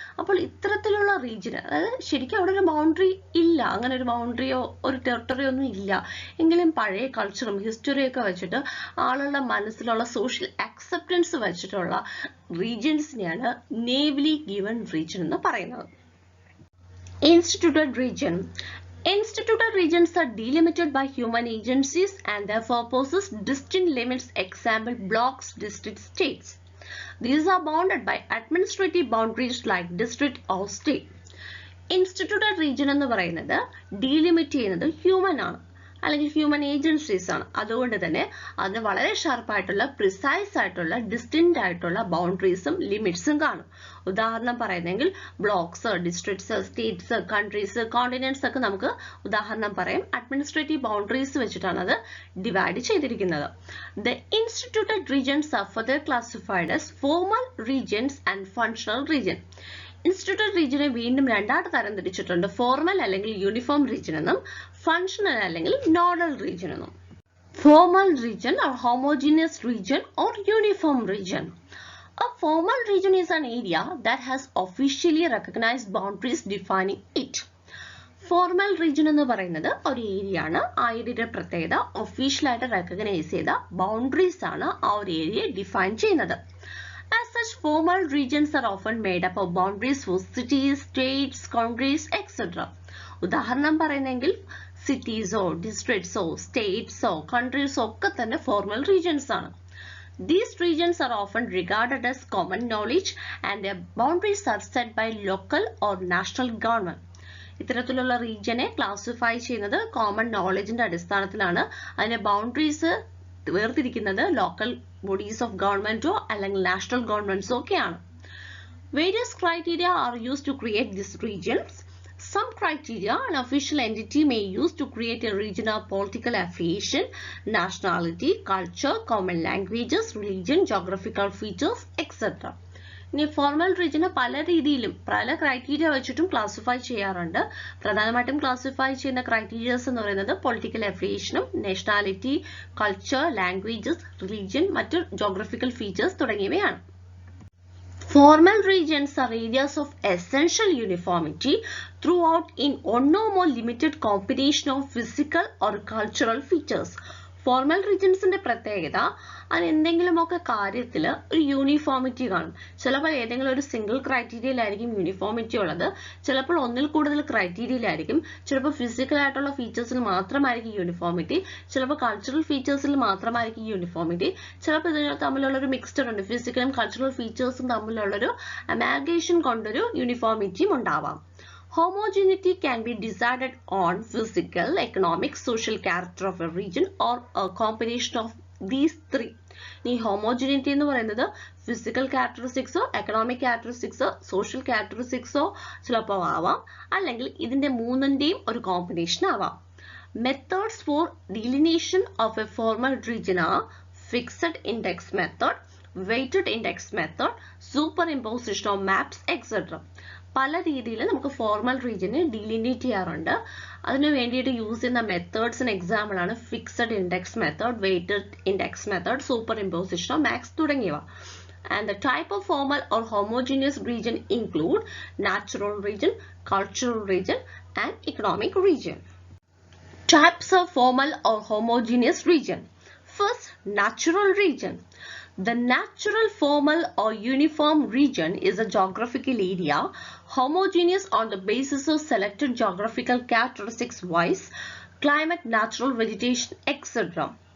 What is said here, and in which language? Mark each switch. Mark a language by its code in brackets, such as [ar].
[ml] അപ്പോൾ ഇത്തരത്തിലുള്ള റീജിയൻ, അതായത് ശരിക്കും അവിടെ ഒരു ബൗണ്ടറി ഇല്ല, അങ്ങനെ ഒരു ബൗണ്ടറിയോ ഒരു ടെറിട്ടറിയോ ഒന്നും ഇല്ല, എങ്കിലും പഴയ കൾച്ചറും ഹിസ്റ്ററിയും ഒക്കെ വെച്ചിട്ട് ആളുകളുടെ മനസ്സിലുള്ള സോഷ്യൽ അക്സെപ്റ്റൻസ് വെച്ചിട്ടുള്ള റീജിയൻസിനെയാണ് നേവലി ഗിവൺ റീജിയൻ എന്ന് പറയുന്നത്. [en] Instituted region. Instituted regions are delimited by human agencies and therefore possess distinct limits. Example, blocks, districts, states. These are bounded by administrative boundaries like district or state. [ml] Instituted region എന്ന് പറയുന്നത് ഡീലിമിറ്റ് ചെയ്യുന്നത് human ആണ്. അല്ലെങ്കിൽ human agencies ആണ്. അതുകൊണ്ട് തന്നെ അതിന് വളരെ ഷാർപ്പായിട്ടുള്ള പ്രിസൈസ് ആയിട്ടുള്ള ഡിസ്റ്റിൻക്റ്റ് ആയിട്ടുള്ള ബൗണ്ടറീസും ലിമിറ്റ്സും കാണും. ഉദാഹരണം പറയുന്നെങ്കിൽ blocks, districts, States, countries, continents ഒക്കെ നമുക്ക് ഉദാഹരണം പറയാം. അഡ്മിനിസ്ട്രേറ്റീവ് ബൗണ്ടറീസ് വെച്ചിട്ടാണ് അത് ഡിവൈഡ് ചെയ്തിരിക്കുന്നത്. [en] The instituted regions are further classified as formal regions and functional region. [ml] Instituted റീജിയനെ വീണ്ടും രണ്ടായിട്ട് തരംതിരിച്ചിട്ടുണ്ട്. ഫോർമൽ അല്ലെങ്കിൽ യൂണിഫോം റീജിയൻ എന്നും ഫങ്ഷണൽ അല്ലെങ്കിൽ നോഡൽ റീജിയൻ എന്നും. [en] Formal region or homogeneous region or uniform region. A formal region is an area that has officially recognized boundaries defining it. [ml] Formal region എന്ന് പറയുന്നത് ഒരു area ആണ്. ആ ഏരിയയുടെ പ്രത്യേകത ഒഫീഷ്യലായിട്ട് റെക്കഗ്നൈസ് ചെയ്ത ബൗണ്ടറീസ് ആണ് ആ ഒരു ഏരിയയെ ഡിഫൈൻ ചെയ്യുന്നത്. [en] As such, formal regions are often made up of boundaries for cities, states, countries, etc. [ml] ഉദാഹരണം പറയുന്നെങ്കിൽ സിറ്റീസോ ഡിസ്ട്രിക്ട്സോ സ്റ്റേറ്റ്സോ കൺട്രീസോ ഒക്കെ തന്നെ ഫോർമൽ റീജിയൻസ് ആണ്. [en] These regions are often regarded as common knowledge and their boundaries are set by local or national government. [ml] ഇത്തരത്തിലുള്ള റീജിയനെ classify ചെയ്യുന്നത് common നോളജിന്റെ അടിസ്ഥാനത്തിലാണ്. അതിന്റെ boundaries വേർതിരിക്കുന്നത് local bodies of ഗവൺമെന്റോ അല്ലെങ്കിൽ നാഷണൽ ഗവൺമെന്റ്സോ ഒക്കെയാണ്. [en] Various criteria are used to create these regions. Some criteria an official entity may use to create a region are political affiliation, nationality, culture, common languages, religion, geographical features, etc. [ml] ഇനി formal റീജിയനെ പല രീതിയിലും പല criteria വെച്ചിട്ടും classify ചെയ്യാറുണ്ട്. പ്രധാനമായിട്ടും classify ചെയ്യുന്ന criterias എന്ന് പറയുന്നത് political അഫിലിയേഷനും nationality, culture, languages, religion, മറ്റു ജോഗ്രഫിക്കൽ ഫീച്ചേഴ്സ് തുടങ്ങിയവയാണ്. [en] Formal regions are areas of essential uniformity throughout in one or more limited combination of physical or cultural features. [ml] Formal റീജിയൻസിന്റെ പ്രത്യേകത അത് എന്തെങ്കിലുമൊക്കെ കാര്യത്തിൽ ഒരു യൂണിഫോമിറ്റി കാണും. ചിലപ്പോൾ ഏതെങ്കിലും ഒരു സിംഗിൾ ക്രൈറ്റീരിയയിലായിരിക്കും യൂണിഫോമിറ്റി ഉള്ളത്, ചിലപ്പോൾ ഒന്നിൽ കൂടുതൽ ക്രൈറ്റീരിയയിലായിരിക്കും. ചിലപ്പോൾ ഫിസിക്കൽ ആയിട്ടുള്ള ഫീച്ചേഴ്സിൽ മാത്രമായിരിക്കും യൂണിഫോമിറ്റി, ചിലപ്പോൾ കൾച്ചറൽ ഫീച്ചേഴ്സിൽ മാത്രമായിരിക്കും യൂണിഫോമിറ്റി, ചിലപ്പോൾ ഇതിന് തമ്മിലുള്ളൊരു മിക്സ്ചർ ഉണ്ട്. ഫിസിക്കലും കൾച്ചറൽ ഫീച്ചേഴ്സും തമ്മിലുള്ളൊരു അമാൽഗേഷൻ കൊണ്ടൊരു യൂണിഫോമിറ്റിയും ഉണ്ടാവാം. [en] Homogeneity can be decided on physical, economic, social character of a region or a combination of these three. [ml] ഈ homogeneity എന്ന് പറയുന്നത് ഫിസിക്കൽ ക്യാരക്ടറിസ്റ്റിക്സോ എക്കണോമിക് ക്യാരക്ടറിസ്റ്റിക്സോ സോഷ്യൽ ക്യാരക്ടറിസ്റ്റിക്സോ ചിലപ്പോൾ ആവാം, അല്ലെങ്കിൽ ഇതിന്റെ മൂന്നിന്റെയും ഒരു കോമ്പിനേഷൻ ആവാം. [en] Methods for delineation of a formal region are fixed index method, weighted index method, superimposition of maps, etc. [ml] പല രീതിയിൽ നമുക്ക് ഫോർമൽ റീജിയനെ ഡിലിനേറ്റ് ചെയ്യാറുണ്ട്. അതിനു വേണ്ടിയിട്ട് യൂസ് ചെയ്യുന്ന മെത്തേഡ്സിന് എക്സാമ്പിൾ ആണ് fixed index method, weighted index method, super imposition of max തുടങ്ങിയവ. [en] And the type of formal or homogeneous region include natural region, cultural region, and economic region. Types of formal or homogeneous region. First, natural region. The natural, formal, or uniform region is a geographical area homogeneous on the basis of selected geographical characteristics wise, climate, natural vegetation, etc.